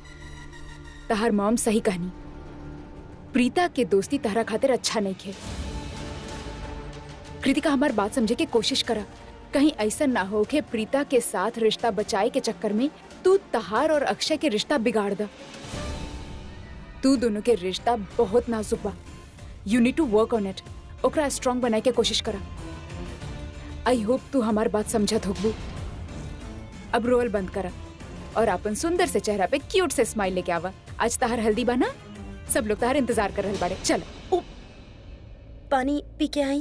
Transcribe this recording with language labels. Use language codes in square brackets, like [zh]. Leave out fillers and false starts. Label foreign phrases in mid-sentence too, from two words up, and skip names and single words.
[bho] तहार मॉम सही कहनी, प्रीता के दोस्ती तहरा खातिर अच्छा नहीं खे। कृतिका हमार बात समझे के कोशिश करा। कहीं ऐसा ना हो कि प्रीता के साथ रिश्ता बचाए के चक्कर में तू तहार और अक्षय के रिश्ता बिगाड़ दा। तू दोनों के रिश्ता बहुत नाजुक बा। [en] You need to work on it. [bho] ओकरा स्ट्रॉन्ग बनाए के कोशिश करा। [en] I hope [bho] तू हमार बात समझत होगबू। अब रोल बंद करा और अपन सुंदर से चेहरा पे क्यूट से स्माइल लेके आवा। आज तहार हल्दी बा ना, सब लोग तहार इंतजार कर रहल बाड़े। चल पानी पी के आई।